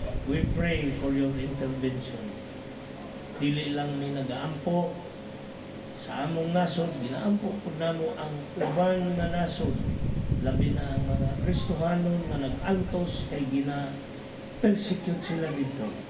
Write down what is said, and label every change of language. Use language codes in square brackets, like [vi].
[en] We pray for your intervention. [ceb] Dili lang ni nagaampo sa among nasod, ginaampo po namo ang uban na nasod. Labi na ang mga Kristohanon na nag-antos kay gina-persecute sila dito.